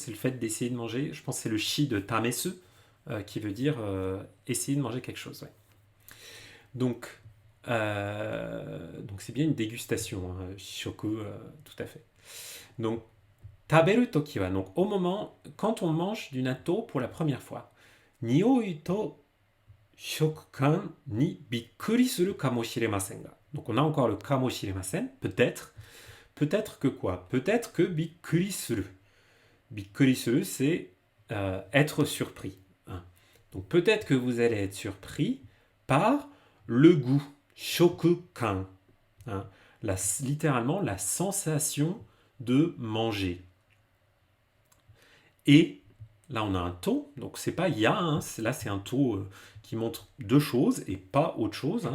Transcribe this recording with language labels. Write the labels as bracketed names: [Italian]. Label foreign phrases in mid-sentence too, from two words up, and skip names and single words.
[French] C'est le fait d'essayer de manger. Je pense que c'est le [Japanese] 試で試す, [French] qui veut dire essayer de manger quelque chose. Ouais. Donc, donc c'est bien une dégustation, hein, shishoku, tout à fait. Donc, [Japanese] 食べる時は, [French] donc au moment, quand on mange du natto pour la première fois, [Japanese] 匂いと食感にびっくりするかもしれませんが. [French] Donc on a encore le kamoshiremasen, peut-être. Peut-être que quoi? Peut-être que [Japanese] びっくりする. びっくりする, [French] c'est être surpris, hein. Donc peut-être que vous allez être surpris par le goût, shokukan, hein. Littéralement la sensation de manger. Et là, on a un taux, donc c'est pas ya, hein, là c'est un taux qui montre deux choses et pas autre chose, hein.